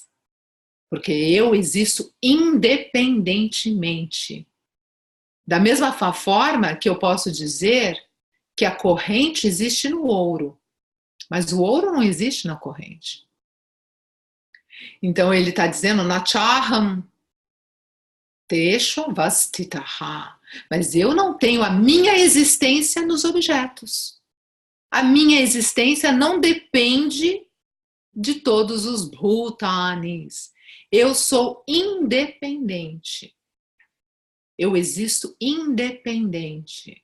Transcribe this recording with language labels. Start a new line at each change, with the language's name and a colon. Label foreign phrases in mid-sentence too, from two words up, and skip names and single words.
Portuguese: Porque eu existo independentemente. Da mesma forma que eu posso dizer que a corrente existe no ouro, mas o ouro não existe na corrente. Então ele está dizendo,
Sanskrit: न चाहं तेष्ववस्थितः.
Portuguese: Mas eu não tenho a minha existência nos objetos. A minha existência não depende de todos os bhutanis. Eu sou independente. Eu existo independente.